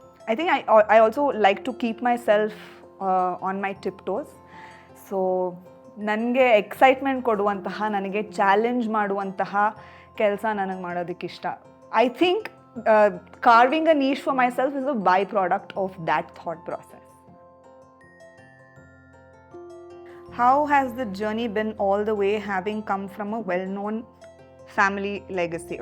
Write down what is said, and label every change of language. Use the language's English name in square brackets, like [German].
[English] I think I also like to keep myself on my tiptoes. [Kannada] So ನನಗೆ excitement ಕೊಡುವಂತಹ, ನನಗೆ challenge ಮಾಡುವಂತಹ ಕೆಲಸ ನನಗೆ ಮಾಡೋದಕ್ಕೆ ಇಷ್ಟ. [English] I think carving a niche for myself is a byproduct of that thought process. How has the journey been all the way, having come from a well-known family legacy?